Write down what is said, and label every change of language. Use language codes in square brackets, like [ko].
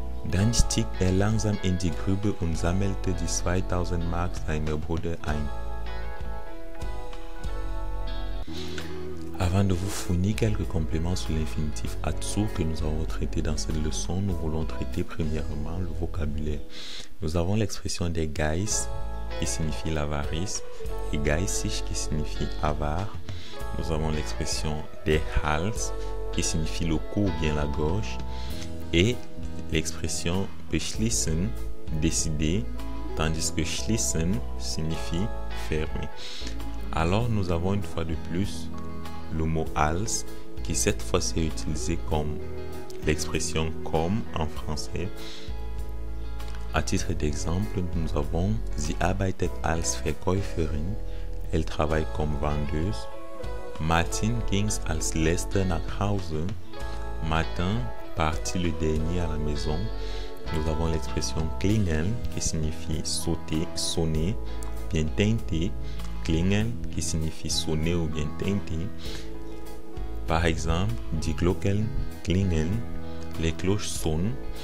[de] Dann stieg er langsam in die Grube und sammelte die 2000 Mark seiner Brüder ein. [fr] Avant de vous fournir quelques compléments sur l'infinitif atsu que nous avons traité dans cette leçon, nous voulons traiter premièrement le vocabulaire. Nous avons l'expression des Geiz qui signifie l'avarice et geizig qui signifie avare. Nous avons l'expression des Hals qui signifie le cou ou bien la gorge et l'expression beschließen, décider, tandis que schließen signifie fermer. Alors nous avons une fois de plus le mot Hals qui cette fois-ci est utilisé comme l'expression comme en français. À titre d'exemple, nous avons [de] Sie arbeitet als Verkäuferin, [fr] elle travaille comme vendeuse. [de] Martin ging's als letzter nach Hause. [fr] Martin partit le dernier à la maison. Nous avons l'expression klingeln qui signifie sauter, sonner, bien teinter. Klingeln qui signifie sonner ou bien teinter. Par exemple, [de] die Glocken klingeln, [fr] les cloches sonnent.